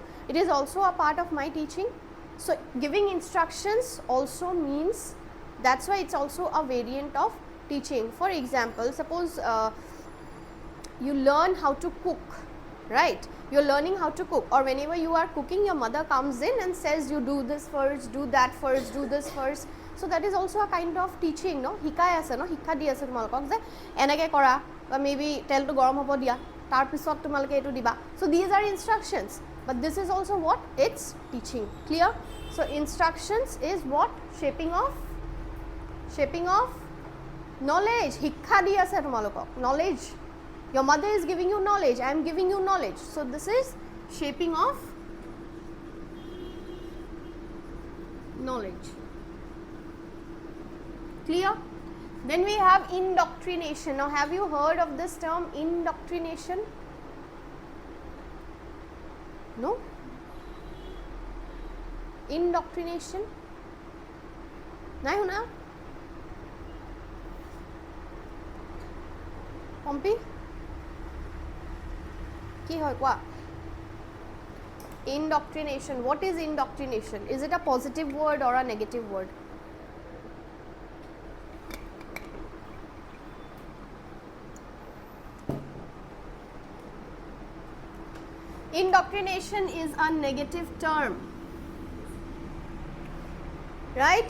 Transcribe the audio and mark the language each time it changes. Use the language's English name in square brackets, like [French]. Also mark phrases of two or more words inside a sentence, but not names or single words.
[English] It is also a part of my teaching. So giving instructions also means, that's why it's also a variant of teaching. For example, suppose you learn how to cook, right? You're learning how to cook, or whenever you are cooking, your mother comes in and says you do this first, do that first, do this first. So that is also a kind of teaching, no? [Assamese] শিকাই আছে নহয়, শিকা দি আছে তোমালোকক যে এনেকৈ কৰা, [English] or maybe tell to [Assamese] গৰম হ'বলৈ দিয়া, তাৰ পিছত তোমালোকে এইটো দিবা. [English] So these are instructions, but this is also what? It's teaching. Clear? So instructions is what? Shaping of knowledge. [Assamese] শিকা দি আছে তোমালোকক, [English] knowledge. Your mother is giving you knowledge, I am giving you knowledge. So this is shaping of knowledge. Clear? Then we have indoctrination. Now have you heard of this term indoctrination? No? Indoctrination? [Assamese] নহয় শুনা? Pompey? কি হয় কোৱা? Indoctrination. [English] What is indoctrination? Is it a positive word or a negative word? Indoctrination is a negative term, right?